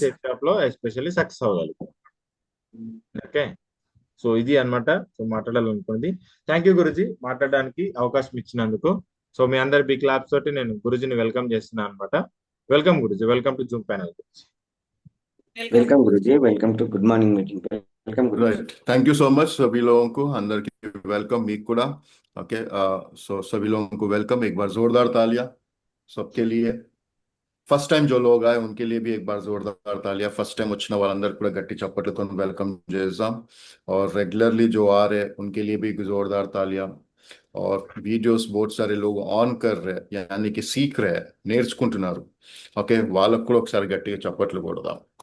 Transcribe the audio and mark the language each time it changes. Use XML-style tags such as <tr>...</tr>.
<te>Safe job లో especially success అవ్వగలుగుతాం. Okay, so ఇది అన్నమాట సో మాట్లాడాలనుకున్నది. థ్యాంక్ యూ గురుజీ, మాట్లాడడానికి అవకాశం ఇచ్చినందుకు. సో మీ అందరి బిగ్ క్లాప్స్ తోటి నేను గురుజీని వెల్కమ్ చేస్తున్నాను అనమాట. Welcome Guruji, welcome to Zoom panel Guruji. Welcome Guruji, welcome to good morning meeting. Welcome Guruji.</te> <hi>Right, thank you so much सभी लोगों को, अंदर की वेलकम मीक कुड़ा. ओके, सो सभी लोगों को वेलकम. एक बार जोरदार तालियां सबके लिए. ఫస్ట్ టైం जो लोग आए उनके लिए भी एक बार जोरदार तालियां.</hi> <te>ఫస్ట్ టైం వచ్చిన వాళ్ళందరూ కూడా గట్టి చప్పట్లతో వెల్కమ్ చేద్దాం.</te> <hi>और रेगुलरली जो आ रहे उनके लिए भी जोरदार तालियां. और वीडियोस बहुत सारे लोग ఆన్ कर रहे हैं, यानी कि सीख रहे हैं,</hi> <te>నేర్చుకుంటున్నారు. ఓకే, వాళ్ళకు కూడా ఒకసారి గట్టిగా చప్పట్లు కొడదాం.</te>